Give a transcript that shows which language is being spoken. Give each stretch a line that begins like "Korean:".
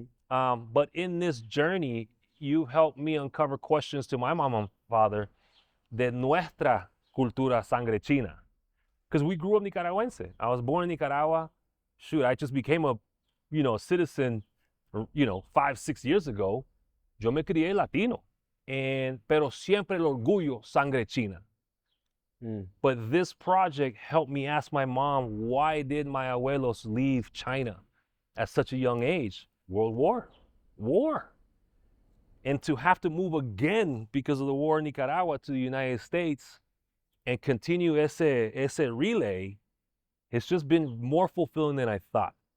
English: But in this journey, you helped me uncover questions to my mom and father
Spanish: de nuestra cultura sangre china,
English: because we grew up Nicaragüense. I was born in Nicaragua. Shoot, I just became a, citizen, 5, 6 years ago.
Spanish: Yo me crié latino, pero siempre el orgullo sangre china.
English: But this project helped me ask my mom, why did my abuelos leave China at such a young age? World War. And to have to move again because of the war in Nicaragua to the United States and continue ese relay, it's just been more fulfilling than I thought.